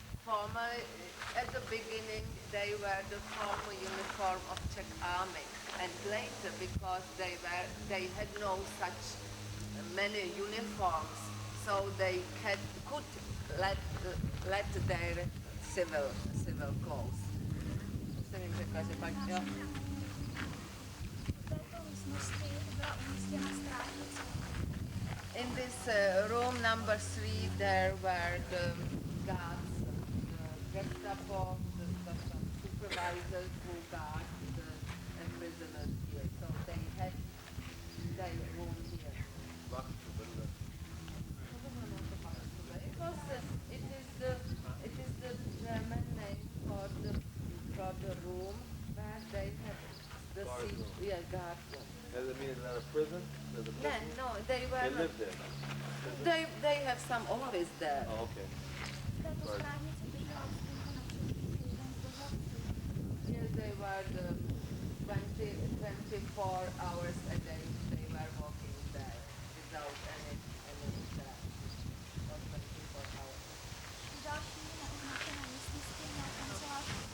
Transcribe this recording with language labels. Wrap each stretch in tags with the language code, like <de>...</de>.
<en>Formerly, at the beginning, they were the formal uniform of Czech army, and later, because they had no such many uniforms, so they could let their civil clothes.</en> <cs>Jsem jim řekla, že pak, jo. V této místnosti byla umístěna strážnice.</cs> <en>In this room number 3, there were the guards, the Gestapo, the supervisors who guard the prisoners here. So they had their room here. Because it is the German name for the room where they have the seat, guard room. Does it mean it's not a prison? No, they were. They live there. They have some office there. Oh, okay.</en> <cs>V této strážnici běžela ústupku na přežití jeden z dozorců.</cs> <en>Here they were the 24 hours a day. They were walking there without any staff. For 24 hours.</en> <cs>V další neoznačené místnosti měla kancelář</cs>